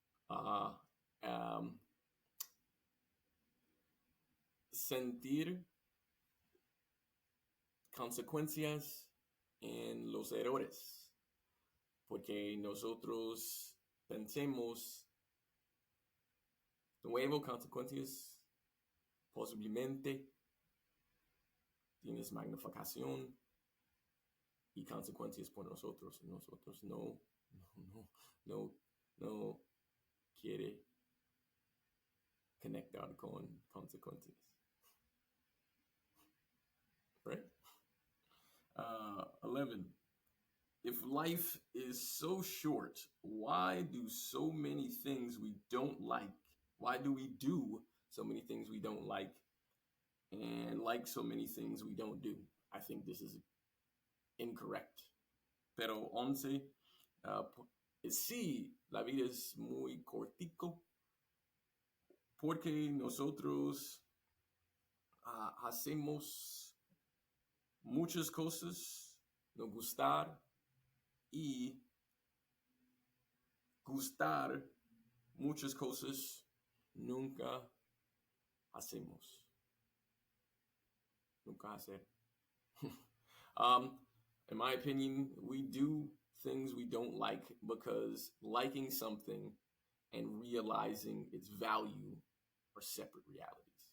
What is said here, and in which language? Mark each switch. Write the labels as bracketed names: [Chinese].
[Spanish] uh, um, sentir consecuencias en los errores, porque nosotros pensemos nuevo consecuencias, posiblemente tienes magnificación y consecuencias por nosotros. Nosotros no, no, no quiere conectar con consecuencias, right? [English] 11. If life is so short, why do so many things we don't like? Why do we do so many things we don't and like so many things we don't do? I think this is incorrect. [Spanish] Pero 11, uh, sí, la vida es muy cortico porque nosotros hacemos muchas cosas, no gustar y gustar muchas cosas nunca hacemos. Nunca hacer. [English] um, in my opinion, we do things we don't like because liking something and realizing its value are separate realities.